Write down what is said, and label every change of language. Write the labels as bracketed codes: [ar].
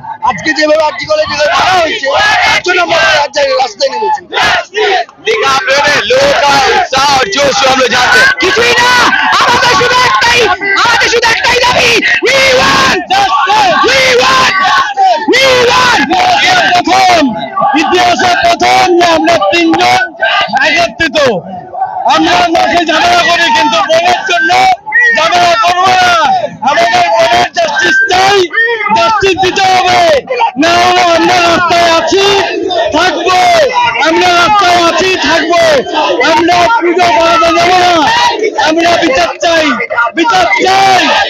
[bn] আজকে যেভাবে আর্জি কলেজ মারা হয়েছে তার জন্য আমরা রাস্তায় নেমেছি। [hi] देखा आपने लोगों का उत्साह और जोश जो हम लोग जानते हैं [bn] কিছুই না, আমাদের শুধু একটাই দাবি, [en] we want justice, we want justice, [hi] we want justice। [bn] প্রথম ইতিহাসে প্রথম যে আমরা তিনজন একত্রিত, আমরা মাঠে ঝামেলা করি কিন্তু বোনের জন্য ঝামেলা করবো না। আমাদের বোনের জাস্টিস চাই, জাস্টিস দিতে হবে, না হলে আমরা রাস্তায় আছি থাকবো, আমরা রাস্তায় আছি থাকবো, আমরা পুজো করাতে যাবো না, আমরা বিচার চাই, বিচার চাই।